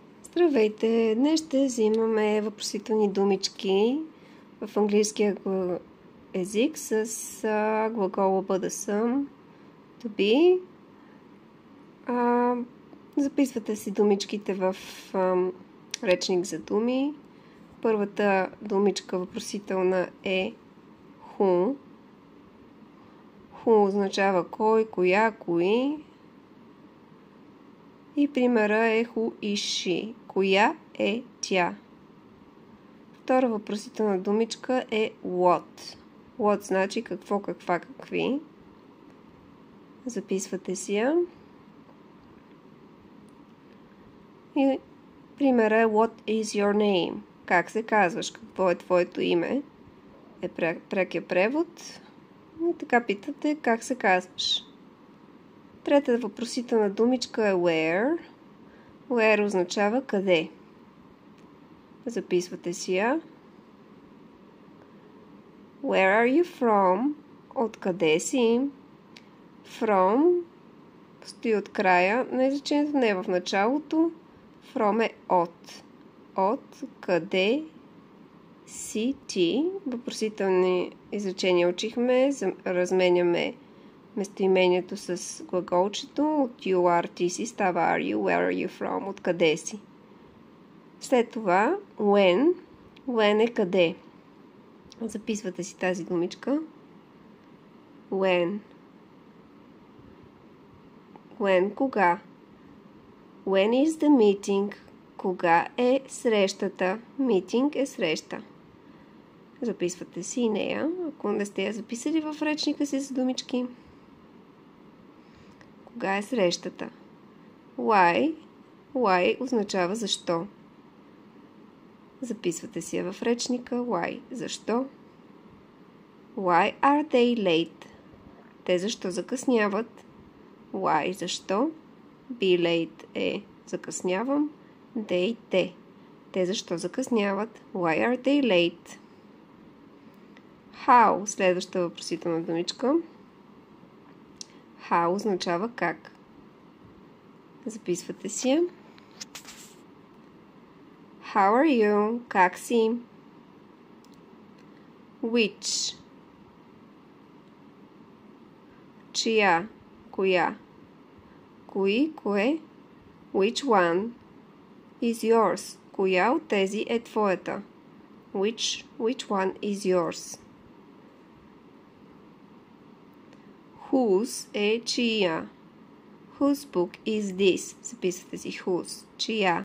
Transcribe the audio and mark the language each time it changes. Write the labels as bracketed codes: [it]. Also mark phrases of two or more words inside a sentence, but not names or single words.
[bg] Здравейте! Днес ще взимаме въпросителни думички в английския език с глагола бъда съм, [en] to be. [bg] Записвате си думичките в речник за думи. Първата думичка въпросителна е who. Who означава кой, коя, кои. И примера е [en] who is she. [bg] Коя е тя? Втора въпросителна думичка е what. What значи какво, каква, какви. Записвате си я. И примера е [en] what is your name. [bg] Как се казваш? Какво е твоето име? Е прекия превод. И така питате как се казваш. Трета въпросителна думичка е where. Where означава къде. Записвате си я. [en] Where are you from? [bg] Откъде си? From стои от края на изречението, не е в началото. From е от. От къде си ти? Въпросителни изречения учихме. Разменяме местоимението с глаголчето. [en] От you are, [bg] ти си, става [en] are you, where are you from, [bg] откъде си. След това [en] when. When [bg] е къде. Записвате си тази думичка. [en] When. When кога. When is the meeting. [bg] Кога е срещата. Meeting е среща. Записвате си нея, ако не сте я записали в речника си за думички. Кога е срещата? [en] Why. [bg] Why означава защо. Записвате си я в речника. [en] Why. Защо? Why are they late? [bg] Те защо закъсняват? [en] Why. Защо? Be late [bg] е закъснявам. They. Те. Те защо закъсняват? [en] Why are they late? How. [bg] Следваща въпросителна думичка. How означава как. Записвате си я. [en] How are you? [bg] Как си? Which. Чия. Коя. Кои. Кое. [en] Which one is yours? [bg] Коя от тези е твоята? [en] Which one is yours? [bg] Whose е чия. [en] Whose book is this? [bg] Записвате си whose. Чия.